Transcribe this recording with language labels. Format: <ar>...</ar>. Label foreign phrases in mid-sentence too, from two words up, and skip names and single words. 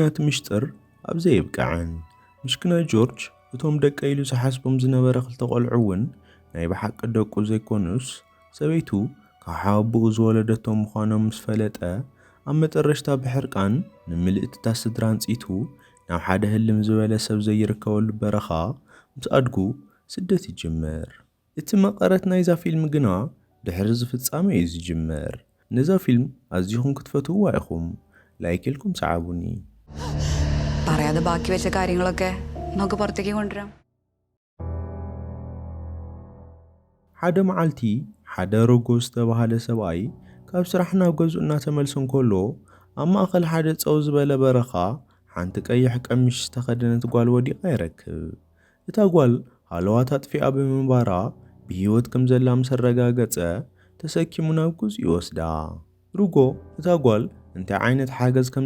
<ti>እቲ ምስጢር ኣብዘ ይብቃዕን። ምሽክና ጆርጅ እቶም ደቀ ኢሉ ዝሓስቦም ዝነበረ ክልተ ቆልዑ እውን ናይ ብሓቂ ደቁ ዘይኮኑስ ሰበይቱ ካብ ሓውቡኡ ዝወለደቶም ምዃኖም ምስ ፈለጠ ኣብ መጨረሽታ ብሕርቃን ንምልእትታ ስድራ አንጺቱ ናብ ሓደ ህልም ዝበለ ሰብ ዘይርከበሉ በረኻ ምስ ኣድጉ ስደት ይጅምር። እቲ መቐረት ናይዛ ፊልም ግና ድሕሪ ዝፍጻመ እዩ ዝጅምር። ነዛ ፊልም ኣዝኹም ክትፈትውዋ ኢኹም ላይክ ኢልኩም ሰዓቡኒ።</ti> <ml>പറയാതെ ബാക്കി വെച്ച കാര്യങ്ങളൊക്കെ നമുക്ക് പുറത്തേക്ക് കൊണ്ടുവരാം.</ml> <ti>ሓደ መዓልቲ ሓደ ሮጎ ዝተባሃለ ሰብኣይ ካብ ስራሕ ናብ ገዝኡ እናተመልሰ እንከሎ ኣብ ማእኸል ሓደ ፀው ዝበለ በረኻ ሓንቲ ቀይሕ ቀሚሽ ዝተኸደነት ጓል ወዲቓ ይረክብ። እታ ጓል ሃለዋታ ጥፊኣ ብምንባራ ብሂወት ከም ዘላ ምስ ረጋገፀ ተሰኪሙ ናብ ገዝኡ ይወስዳ። ሩጎ እታ ጓል እንታይ ዓይነት ሓገዝ ከም</ti>